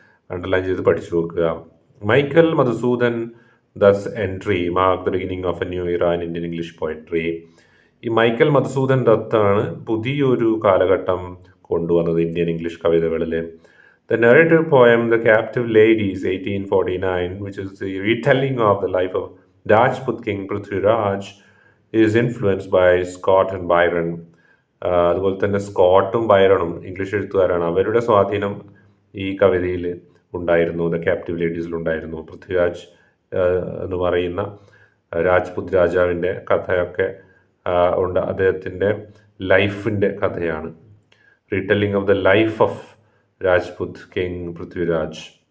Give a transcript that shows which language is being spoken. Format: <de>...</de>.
<ml>Underline ചെയ്ത് പഠിച്ചു നോക്കുക.</ml> <en>Michael Madhusudan Dutt entry mark the beginning of a new era in Indian English poetry.</en> <ml>ഈ മൈക്കൽ മധുസൂദൻ ദത്താണ് പുതിയൊരു കാലഘട്ടം കൊണ്ടുവന്നത് ഇന്ത്യൻ ഇംഗ്ലീഷ് കവിതകളിൽ.</ml> <en>The narrative poem The Captive Ladies 1849, which is the retelling of the life of Rajput King Prithviraj, is influenced by Scott and Byron.</en> <ml>അതുപോലെ തന്നെ സ്കോട്ടും ബൈറണും English എഴുത്തുകാരാണ്. അവരുടെ സ്വാധീനം ഈ കവിതയിൽ ഉണ്ടായിരുന്നു, ദ ക്യാപ്റ്റീവ് ലേഡീസിലുണ്ടായിരുന്നു. പൃഥ്വിരാജ് എന്ന് പറയുന്ന രാജ്പുത് രാജാവിൻ്റെ കഥയൊക്കെ ഉണ്ട്. അദ്ദേഹത്തിൻ്റെ ലൈഫിൻ്റെ കഥയാണ്.</ml> <en>Retelling of the life of Rajput king Prithviraj.</en>